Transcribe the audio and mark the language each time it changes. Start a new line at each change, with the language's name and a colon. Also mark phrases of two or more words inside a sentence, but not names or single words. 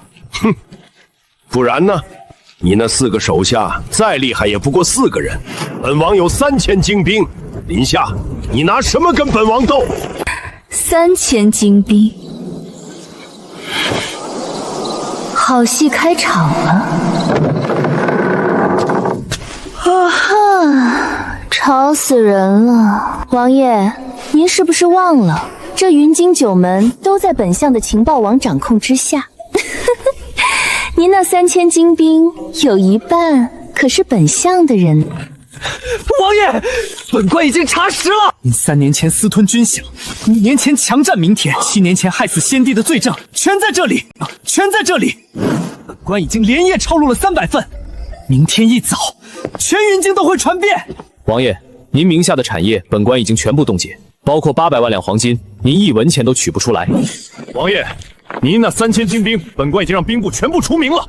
Chinese: 哼，不然呢？你那4個手下再厲害也不過4個人，本王有3000精兵。林夏，你拿什麼跟本王鬥？3000精兵，好戲開場了。啊哈，吵死人了！王爺，您是不是忘了，這雲京9門都在本相的情報網掌控之下？您那3000精兵有一半可是本相的人。王爺，本官已經查實了，您3年前私吞軍饷，5年前強占明田，7年前害死先帝的罪證全在這裡，全在這裡。本官已經連夜抄錄了300份，明天一早，全雲京都會傳遍。王爺，您名下的產業，本官已經全部凍結，包括800萬兩黃金，您1文錢都取不出來。王爺，您那3000精兵，本官已經讓兵部全部除名了。